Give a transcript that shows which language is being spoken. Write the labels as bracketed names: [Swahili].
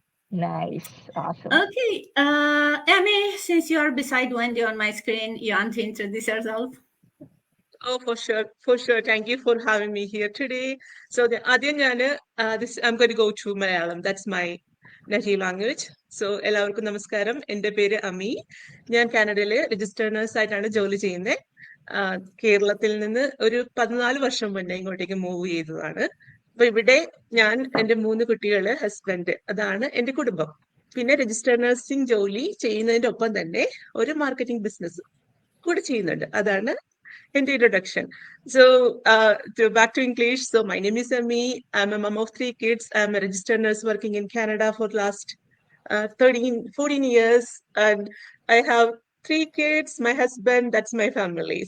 [English] Nice. Awesome. Okay, Emmy, since you are beside Wendy on my screen, you want to introduce yourself? Oh, for sure, for sure. Thank you for having me here today. So the [Malayalam] ആദ്യം ഞാന് [English] this I'm going to go to Malayalam. That's my native language. [Malayalam] So എല്ലാവർക്കും നമസ്കാരം. എൻ്റെ പേര് അമി. ഞാൻ കാനഡയിലെ registered nurse ആയിട്ടാണ് ജോലി ചെയ്യുന്നത്. കേരളത്തിൽ നിന്ന് ഒരു 14 വർഷം മുന്നേ ഇങ്ങോട്ടേക്ക് മൂവ് ചെയ്തതാണ്. അപ്പൊ ഇവിടെ ഞാൻ എൻ്റെ 3 കുട്ടികള് ഹസ്ബൻഡ് അതാണ് എൻ്റെ കുടുംബം. പിന്നെ രജിസ്റ്റേർഡ് നഴ്സിംഗ് ജോലി ചെയ്യുന്നതിന്റെ ഒപ്പം തന്നെ ഒരു മാർക്കറ്റിംഗ് ബിസിനസ് കൂടെ ചെയ്യുന്നുണ്ട്. [English] അതാണ് in the introduction. So, back to English. So, my name is Ami. I'm a mom of 3 kids. I'm a registered nurse working in Canada for the last 14 years. And I have 3 kids, my husband, that's my family.